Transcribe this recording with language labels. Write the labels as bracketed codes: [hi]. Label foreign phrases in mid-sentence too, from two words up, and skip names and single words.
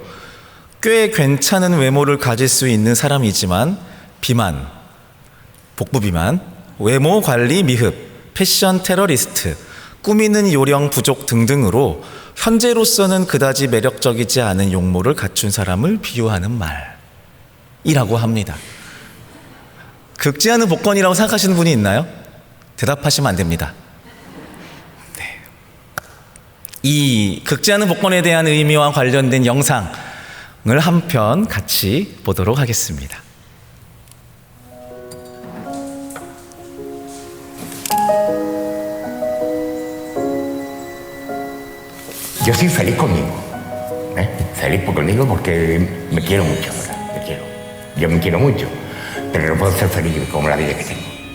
[ko] 꽤 괜찮은 외모를 가질 수 있는 사람이지만 비만, 복부 비만, 외모 관리 미흡, 패션 테러리스트, 꾸미는 요령 부족 등등으로 현재로서는 그다지 매력적이지 않은 용모를 갖춘 사람을 비유하는 말이라고 합니다. 긁지 않은 복권이라고 생각하시는 분이 있나요? 대답하시면 안 됩니다. 네. 이 긁지 않은 복권에 대한 의미와 관련된 영상을 한 편 같이 보도록 하겠습니다. [es] Yo soy feliz conmigo, feliz conmigo porque me quiero mucho, ¿verdad? Me quiero. Yo me quiero mucho, pero no puedo ser feliz como la vida que tengo.